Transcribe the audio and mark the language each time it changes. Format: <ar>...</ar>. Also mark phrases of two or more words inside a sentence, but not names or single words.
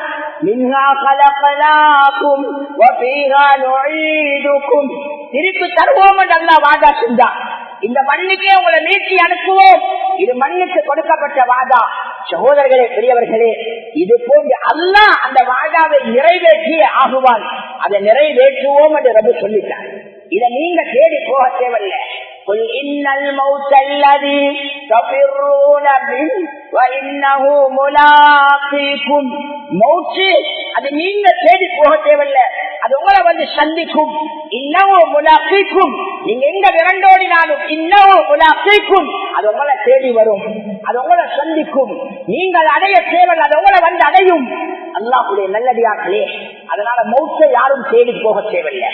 <ar>منها خلقناكم وفيها نعيدكم,</ar> <ta>திருப்பி தருவோம் என்று அல்லாஹ் வாதா செஞ்சான். இந்த மண்ணுக்கே உங்களை நீட்டி அனுப்புவோம், இது மண்ணுக்கு கொடுக்கப்பட்ட வாதா. சகோதரர்களே, பெரியவர்களே, இது போன்று அல்லாஹ் அந்த வாதாவை நிறைவேற்றியே ஆகுவான். அதை நிறைவேற்றுவோம் என்று ரப்பு சொல்லிட்டார். இதை நீங்க தேடி போக தேவையில்லை.</ta> <ar>قل إن الموت الذي تفرون منه وإنه ملاقيكم.</ar> <ta>மௌத் அது நீங்க தேடி போக தேவையில்லை, அது உங்களை வந்து சந்திக்கும்.</ta> <ar>إنه ملاقيكم,</ar> <ta>நீங்க எங்க விரண்டோடினாலும்</ta> <ar>إنه ملاقيكم,</ar> <ta>அது உங்களை தேடி வரும், அது உங்களை சந்திக்கும். நீங்கள் அடைய தேவையில்லை, அது உங்களை வந்து அடையும். அல்லாஹ்வுடைய நல்லடியார்களே, அதனால மௌத்தை யாரும் தேடி போக தேவையில்லை.</ta>